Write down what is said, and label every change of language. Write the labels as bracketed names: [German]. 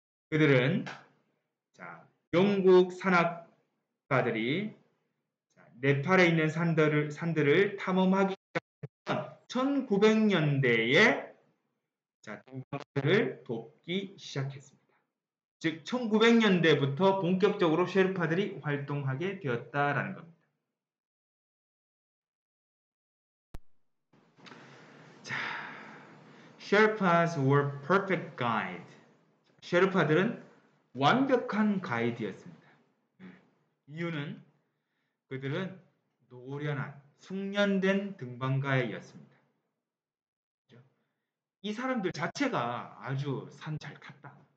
[Korean] 그들은 영국 산악가들이 네팔에 있는 산들을 탐험하기 시작했던 1900년대에 자, 등반가들을 돕기 시작했습니다. 즉 1900년대부터 본격적으로 셰르파들이 활동하게 되었다라는 겁니다. [English] 자, Sherpas were perfect guide. [Korean] 셰르파들은 완벽한 가이드였습니다. 이유는 그들은 노련한, 숙련된 등반가이었습니다. 이 사람들 자체가 아주 산 잘 탔다.